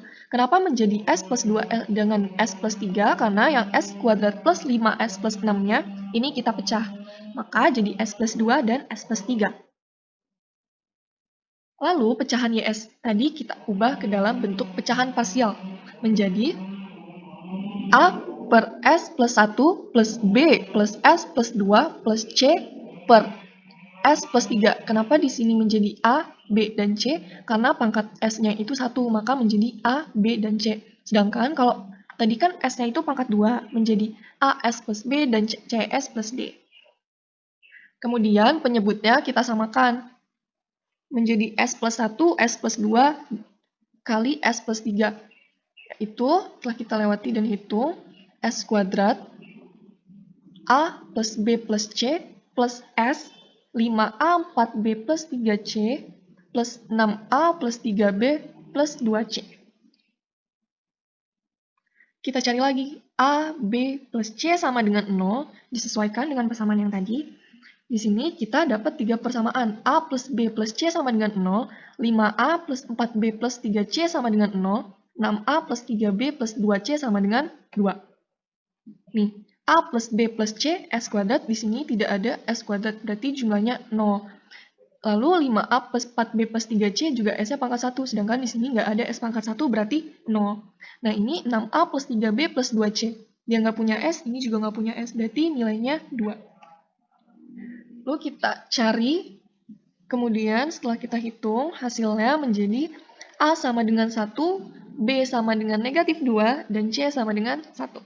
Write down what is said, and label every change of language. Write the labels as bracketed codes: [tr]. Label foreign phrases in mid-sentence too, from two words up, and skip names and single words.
[id] Kenapa menjadi S plus 2 dengan S plus 3? Karena yang S kuadrat plus 5S plus 6-nya ini kita pecah. Maka jadi S plus 2 dan S plus 3. Lalu pecahan YS tadi kita ubah ke dalam bentuk pecahan parsial menjadi A per S plus 1 plus B plus S plus 2 plus C per S plus 3. Kenapa di sini menjadi A, B, dan C? Karena pangkat S-nya itu 1, maka menjadi A, B, dan C. Sedangkan kalau tadi kan S-nya itu pangkat 2, menjadi A, S plus B, dan C, S plus D. Kemudian penyebutnya kita samakan. Menjadi S plus 1, S plus 2 kali S plus 3. Yaitu, setelah kita lewati dan hitung, S kuadrat A plus B plus C plus S 5A 4B plus 3C plus 6A plus 3B plus 2C. Kita cari lagi A, B plus C sama dengan 0, disesuaikan dengan persamaan yang tadi. Di sini kita dapat 3 persamaan. A plus B plus C sama dengan 0, 5A plus 4B plus 3C sama dengan 0, 6A plus 3B plus 2C sama dengan 2. Nih, A plus B plus C, S kuadrat, di sini tidak ada S kuadrat, berarti jumlahnya 0. Lalu 5A plus 4B plus 3C juga S-nya pangkat 1, sedangkan di sini nggak ada S pangkat 1, berarti 0. Nah, ini 6A plus 3B plus 2C. Dia nggak punya S, ini juga nggak punya S, berarti nilainya 2. Lalu kita cari, kemudian setelah kita hitung, hasilnya menjadi A sama dengan 1, B sama dengan negatif 2, dan C sama dengan 1.